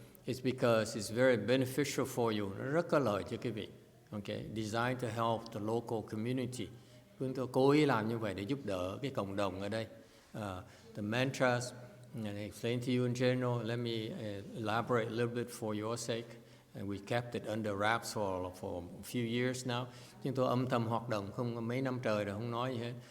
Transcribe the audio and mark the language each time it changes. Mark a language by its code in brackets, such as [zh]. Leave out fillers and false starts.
[en] It's because it's very beneficial for you. [vi] Nó rất có lợi cho quý vị. [en] Okay, designed to help the local community. [vi] Chúng tôi cố ý làm như vậy để giúp đỡ cái cộng đồng ở đây. [en] The mantras, and I explain to you in general. Let me elaborate a little bit for your sake. And we kept it under wraps for a few years now. [vi] Chúng tôi âm thầm hoạt động không mấy năm trời rồi không nói gì hết.